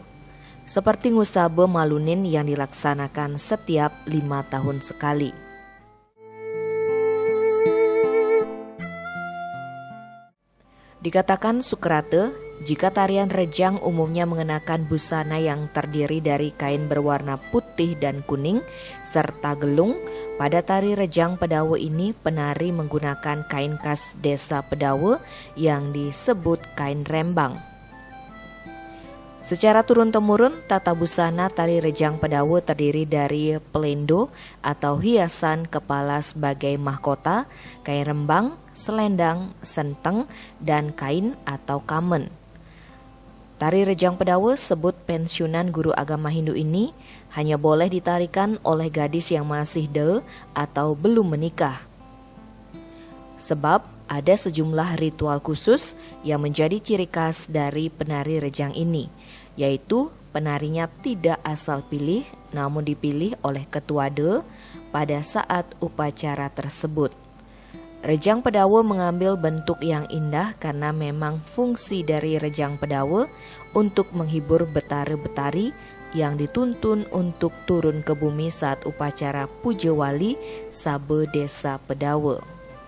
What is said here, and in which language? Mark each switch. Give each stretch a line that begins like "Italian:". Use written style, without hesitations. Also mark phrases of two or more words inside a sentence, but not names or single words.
Indonesian: Seperti ngusabe Malunin yang dilaksanakan setiap 5 tahun sekali. Dikatakan Sukrate, jika tarian rejang umumnya mengenakan busana yang terdiri dari kain berwarna putih dan kuning serta gelung, pada tari Rejang Pedawo ini penari menggunakan kain khas Desa Pedawo yang disebut kain rembang. Secara turun-temurun, tata busana tari Rejang Pedawo terdiri dari pelendo atau hiasan kepala sebagai mahkota, kain rembang, selendang, senteng, dan kain atau kamen. Tari Rejang Pedawo sebut pensiunan guru agama Hindu ini hanya boleh ditarikan oleh gadis yang masih de atau belum menikah. Sebab ada sejumlah ritual khusus yang menjadi ciri khas dari penari rejang ini, yaitu penarinya tidak asal pilih namun dipilih oleh ketua de pada saat upacara tersebut. Rejang Pedawo mengambil bentuk yang indah karena memang fungsi dari Rejang Pedawo untuk menghibur betari-betari yang dituntun untuk turun ke bumi saat upacara Puja Wali Sabe Desa Pedawo.